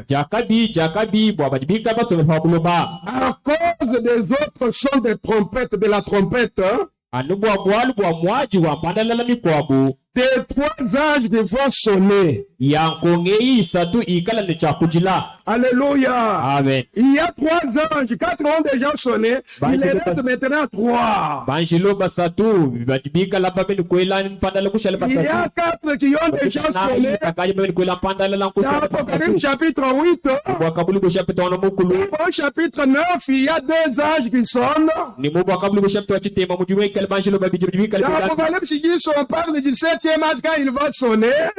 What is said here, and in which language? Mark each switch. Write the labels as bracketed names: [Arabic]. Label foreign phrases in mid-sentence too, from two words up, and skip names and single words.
[French] À cause des autres sons des trompettes, de la trompette, des 3 anges qui vont sonner. Alléluia. Amen. Il y a 3 anges. 4 ont déjà sonné. Il les reste maintenant 3. [Luba-Lulua] Banjilo basatu badibika la babe ni kwela ni mpanda la kushala basatu. [French] Il y a 4 qui ont déjà sonné. Dans Apocalypse chapitre 8. Au chapitre 9, il y a 2 anges qui sonnent. Dans Apocalypse 10, on parle du 7e ange quand il va sonner.